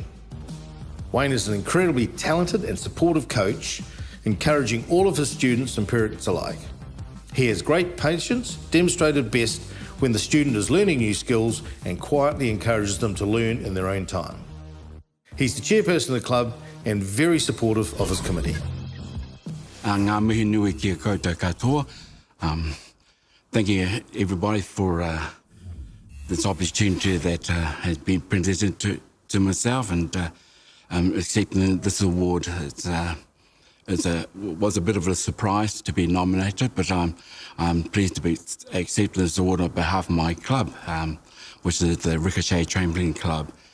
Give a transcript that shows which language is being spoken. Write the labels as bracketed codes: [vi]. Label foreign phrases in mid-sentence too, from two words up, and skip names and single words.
[en] Wayne is an incredibly talented and supportive coach, encouraging all of his students and parents alike. He has great patience, demonstrated best when the student is learning new skills, and quietly encourages them to learn in their own time. He's the chairperson of the club and very supportive of his committee. [mi] Ngā mihi nui kia koutou katoa. [en] Thank you everybody for this opportunity that has been presented to myself, and accepting this award. Was a bit of a surprise to be nominated, but I'm pleased to be accepted this award on behalf of my club, which is the Ricochet Trampoline Club.